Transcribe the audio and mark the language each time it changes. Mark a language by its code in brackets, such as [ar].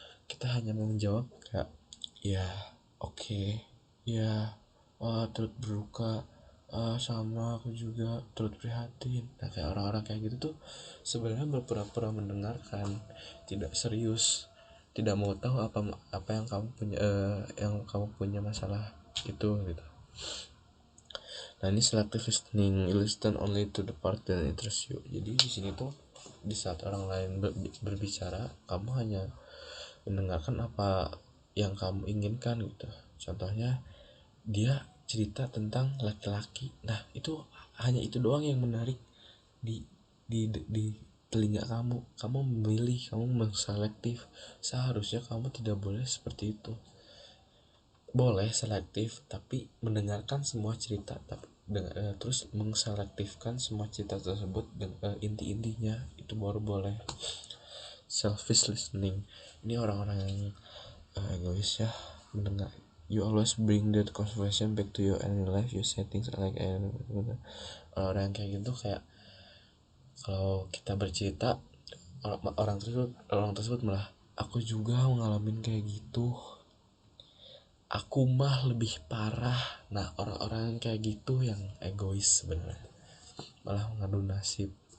[id] Kita hanya mau menjawab kayak ya, oke, ya, turut berduka, sama aku juga turut prihatin. Nah kayak orang-orang kayak gitu tuh sebenarnya berpura-pura mendengarkan, tidak serius, tidak mau tahu apa yang kamu punya masalah itu gitu. Nah ini selective listening. [en] You listen only to the part that interests you. [id] Jadi di sini tuh di saat orang lain berbicara, kamu hanya mendengarkan apa yang kamu inginkan gitu. Contohnya dia cerita tentang laki-laki. Nah itu hanya itu doang yang menarik di telinga kamu memilih, kamu menselektif. Seharusnya kamu tidak boleh seperti itu. Boleh selektif tapi mendengarkan semua cerita, terus mengselektifkan semua cerita tersebut dengan inti-intinya, itu baru boleh. Selfish listening, ini orang-orang yang egois ya, mendengar. [en] You always bring that conversation back to your own life. You say things like [id] orang yang kayak gitu, kayak kalau kita bercerita, orang tersebut malah, aku juga ngalamin kayak gitu, aku mah lebih parah. Nah orang-orang yang kayak gitu yang egois sebenarnya, malah mengadu nasib.